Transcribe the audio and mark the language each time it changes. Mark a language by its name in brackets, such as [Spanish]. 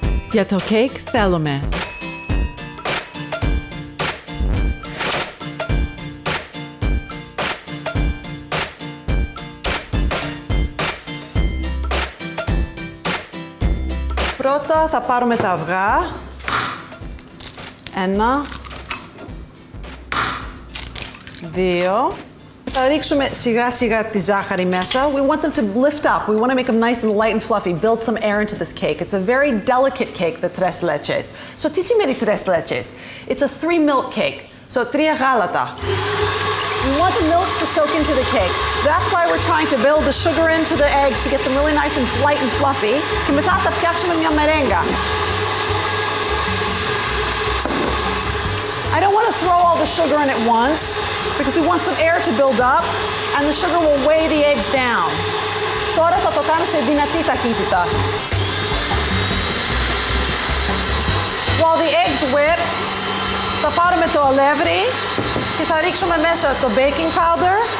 [Greek] Για το κέικ θέλουμε πρώτα θα πάρουμε τα αυγά. 1, 2. Θα ρίξουμε σιγά σιγά τη ζάχαρη μέσα. [English] We want them to lift up. We want to make them nice and light and fluffy. Build some air into this cake. It's a very delicate cake, the tres leches. So [Greek] τι σημαίνει [English] tres leches? It's a 3 milk cake. So [Greek] 3 γάλατα. [English] We want the milk to soak into the cake. That's why we're trying to build the sugar into the eggs to get them really nice and light and fluffy. [Greek] Και μετά θα φτιάξουμε μια μερέγγα. [English] I don't want to throw all the sugar in at once because we want some air to build up and the sugar will weigh the eggs down. [Greek] Τώρα θα το κάνω σε δυνατή ταχύτητα. [English] While the eggs whip, [Greek] θα πάρουμε το αλεύρι και θα ρίξουμε μέσα το baking powder.